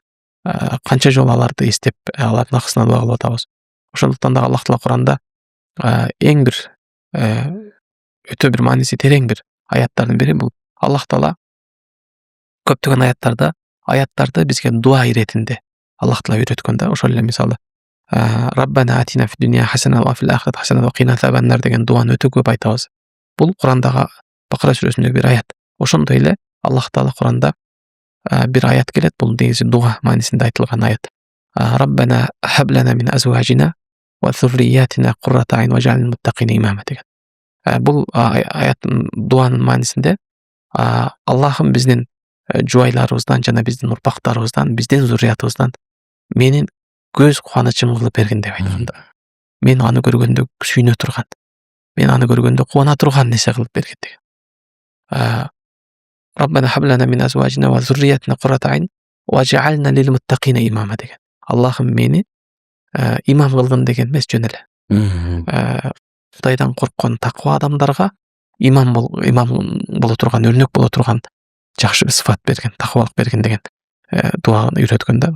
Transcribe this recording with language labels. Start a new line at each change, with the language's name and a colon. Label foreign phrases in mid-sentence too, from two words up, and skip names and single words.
Kyrgyz: Канча жолу аларды эстеп, алардын акысына дуа кылып атабыз. Ошондуктан да Аллах Таала Куранда эң бир өтө бир мааниси терең бир аяттардын бири бул Аллах Таала көптөгөн аяттарды бизге дуа иретинде Аллах Таала үйрөткөн да. Ошол эле мисалы
Arabic: ربنا آتنا في الدنيا حسنة وفي الآخرة حسنة وقنا عذاب النار
Kyrgyz: деген дуаны өтө көп айтабыз. Бул Курандагы Бакара сүрөсүндөгү бир аят. Ошондой эле Аллах Таала Куранда бир аят келет, бул негизи дуа маанисинде айтылган аят.
Arabic: ربنا هب لنا من أزواجنا وذرياتنا قرة أعين واجعلنا للمتقين إماما деген.
Kyrgyz: Бул аяттын дуанын маанисинде Аллахым биздин жубайларыбыздан жана биздин урпактарыбыздан, биздин зурриятыбыздан менин көз кубанычым кылып бергин деп айтканда. Мен аны көргөндө сүйүнө турган, мен аны көргөндө кубана турган нерсе кылып бергин деген.
Arabic: ربنا هب لنا من أزواجنا وذرياتنا قرة أعين واجعلنا للمتقين إماما деген.
Kyrgyz: Аллахым мени имам кылгын деген эмес, жөн эле Кудайдан корккон таква адамдарга имам боло турган, өрнөк боло турган жакшы сыфат берген, таквалык берген деген дуаны үйрөткөн да.